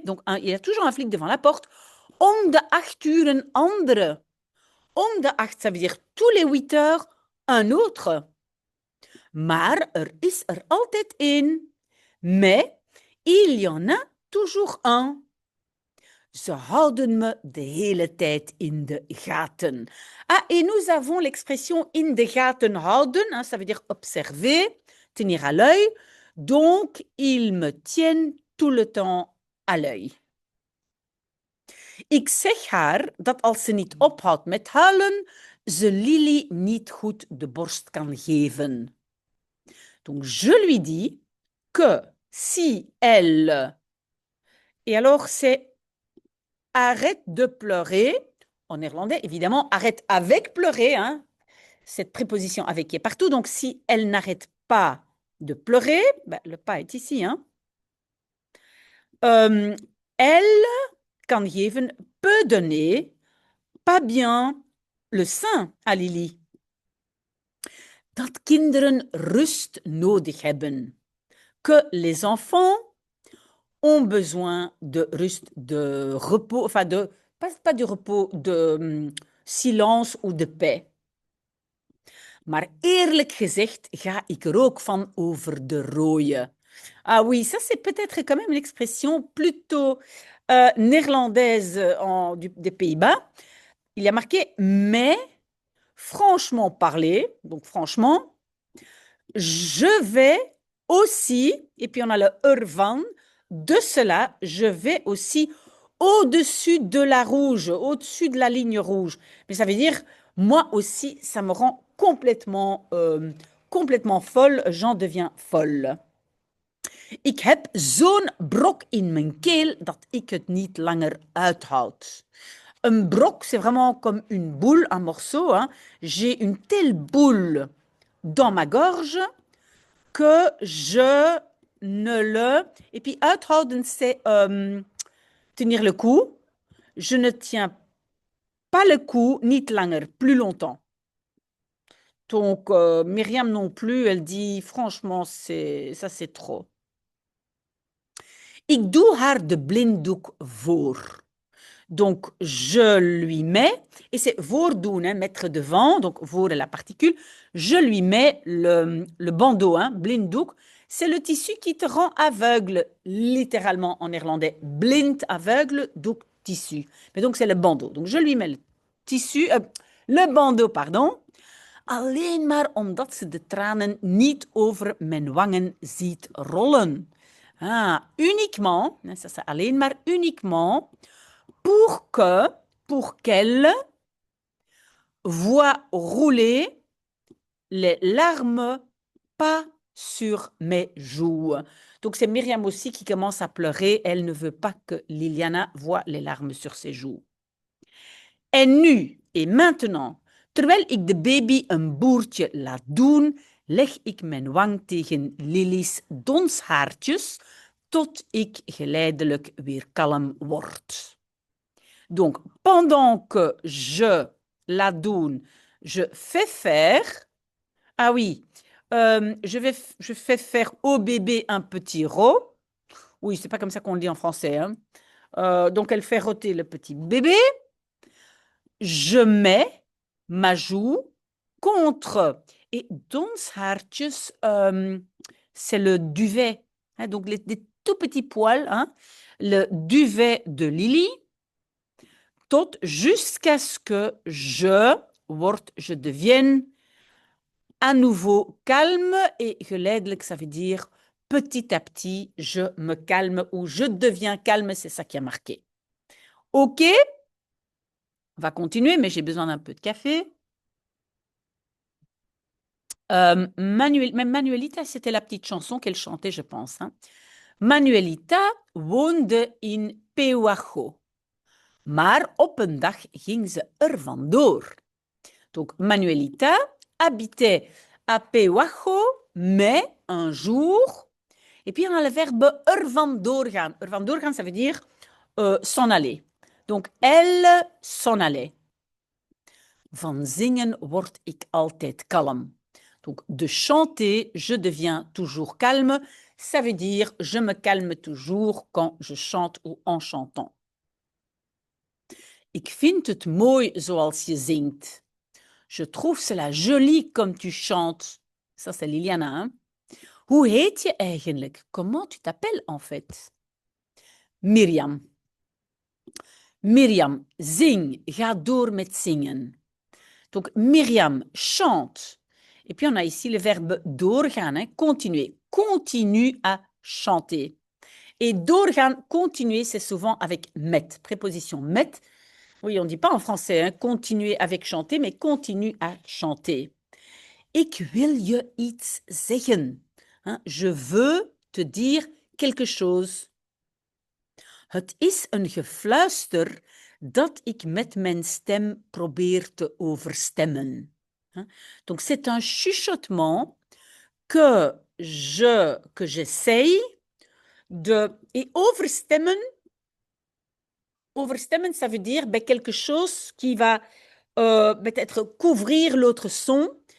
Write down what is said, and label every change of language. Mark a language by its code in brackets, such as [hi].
[fr] Donc, il y a toujours un flic devant la porte. [nl] Om de 8 uur een andere. Om de 8, [fr] ça veut dire tous les 8 heures, un autre. [nl] Maar er is er altijd één. [fr] Mais il y en a toujours un. [nl] Ze houden me de hele tijd in de gaten. [fr] Ah, et nous avons l'expression [nl] in de gaten houden. [fr] Hein, ça veut dire observer, tenir à l'œil. Donc, ils me tiennent tout le temps à l'œil. [nl] Ik zeg haar dat als ze niet ophoudt met huilen, ze Lily niet goed de borst kan geven. [fr] Donc, je lui dis que si elle... Et alors, c'est arrête de pleurer. En néerlandais, évidemment, arrête avec pleurer. Hein. Cette préposition avec qui est partout. Donc, si elle n'arrête pas de pleurer, ben, le pas est ici. Hein. Elle [nl] kan geven, [fr] peut donner, pas bien, le sein à Lily. [nl] Dat kinderen rust nodig hebben. [fr] Que les enfants ont besoin de rust, de repos, enfin de, pas du repos, de silence ou de paix. [nl] Maar eerlijk gezegd ga ik er ook van over de rooien. [fr] Ah oui, ça c'est peut-être quand même l'expression plutôt néerlandaise des Pays-Bas. Il y a marqué mais, franchement parler, donc franchement, je vais aussi, et puis on a le van, de cela, je vais aussi au-dessus de la rouge, au-dessus de la ligne rouge. Mais ça veut dire, moi aussi, ça me rend complètement folle, j'en deviens folle. [nl] Ik heb zo'n brok in mijn keel dat ik het niet langer uithoud. [fr] Un broc, c'est vraiment comme une boule, un morceau, hein. J'ai une telle boule dans ma gorge que je ne le... Et puis, uithouden, c'est tenir le coup. Je ne tiens pas le coup, [nl] niet langer, [fr] plus longtemps. Donc, Myriam non plus, elle dit, franchement, ça c'est trop. [nl] Ik doe haar de blinddoek voor. [fr] Donc, je lui mets, et c'est voordoen, hein, mettre devant, donc voor est la particule, je lui mets le bandeau, hein, blinddoek, c'est le tissu qui te rend aveugle, littéralement en néerlandais. Blind, aveugle, doek, tissu. Mais donc, c'est le bandeau. Donc, je lui mets le tissu, le bandeau, pardon, [nl] alleen maar omdat ze de tranen niet over mijn wangen ziet rollen. [fr] Ah, uniquement, ça c'est [nl] alleen maar [fr] uniquement, pour qu'elle voit rouler les larmes pas sur mes joues. Donc c'est Myriam aussi qui commence à pleurer. Elle ne veut pas que Liliana voit les larmes sur ses joues. [nl] En nu, [fr] et maintenant, [nl] terwijl ik de baby een boertje laat doen, leg ik mijn wang tegen Lily's donshaartjes tot ik geleidelijk weer kalm word. [fr] Donc, pendant que je la donne, je fais faire. Ah oui, je fais faire au bébé un petit rot. Oui, c'est pas comme ça qu'on le dit en français, hein. Donc, elle fait rôter le petit bébé. Je mets ma joue contre. Et donshaartjes, c'est le duvet. Hein, donc, des tout petits poils. Hein, le duvet de Lily. Tot jusqu'à ce que je devienne à nouveau calme. Et geleidelijk, ça veut dire petit à petit, je me calme ou je deviens calme. C'est ça qui a marqué. OK, on va continuer, mais j'ai besoin d'un peu de café. Même Manuelita, c'était la petite chanson qu'elle chantait, je pense. [nl] Hein. Manuelita woonde in Pewacho. Maar op een dag ging ze er vandoor. [fr] Donc, Manuelita habitait à Pewacho, mais un jour... Et puis, on a le verbe [nl] er vandoor gaan. [fr] Er vandoor gaan, ça veut dire s'en aller. Donc, elle s'en allait. [nl] Van zingen word ik altijd kalm. [fr] Donc, de chanter, je deviens toujours calme. Ça veut dire je me calme toujours quand je chante ou en chantant. [nl] Ik vind het mooi zoals je zingt. [fr] Je trouve cela joli comme tu chantes. Ça, c'est Liliana. Hein? [nl] Hoe heet je eigenlijk? [fr] Comment tu t'appelles en fait? [nl] Myriam. Myriam, zing. Ga door met zingen. [fr] Donc, Myriam chante. Et puis, on a ici le verbe doorgaan, hein, continuer. Continue à chanter. Et doorgaan, continuer, c'est souvent avec met, préposition met. Oui, on ne dit pas en français, hein, continuer avec chanter, mais continue à chanter. [nl] Ik wil je iets zeggen. [fr] Hein, je veux te dire quelque chose. [nl] Het is een gefluister dat ik met mijn stem probeer te overstemmen. [fr] Donc, c'est un chuchotement que j'essaye de... Et overstemmen, ça veut dire quelque chose qui va peut-être couvrir l'autre son.